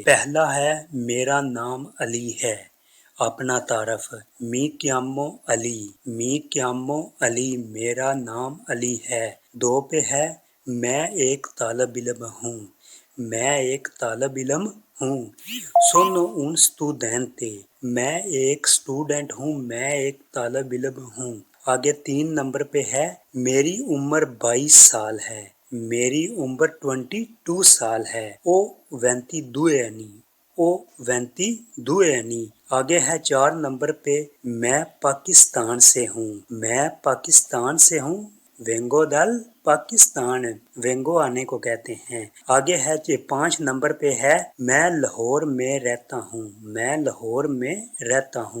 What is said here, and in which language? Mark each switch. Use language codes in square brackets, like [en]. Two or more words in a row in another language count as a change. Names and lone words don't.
[ur] پہلا ہے میرا نام علی ہے۔ اپنا تعارف، [it] mi chiamo Ali, mi chiamo Ali, [ur] میرا نام علی ہے۔ دو پہ ہے میں ایک طالب علم ہوں، میں ایک طالب علم ہوں۔ [it] سونو un studente، [ur] میں ایک اسٹوڈنٹ ہوں، میں ایک طالب علم ہوں۔ آگے 3 نمبر پہ ہے میری عمر 22 سال ہے، میری عمر 22 سال ہے۔ [it] او 22 anni، او 22 anni۔ [ur] آگے ہے 4 نمبر پہ میں پاکستان سے ہوں، میں پاکستان سے ہوں۔ [it] vengo dal Pakistan, [ur] وینگو آنے کو کہتے ہیں۔ آگے ہے 5 نمبر پہ ہے میں لاہور میں رہتا ہوں، میں لاہور میں رہتا ہوں۔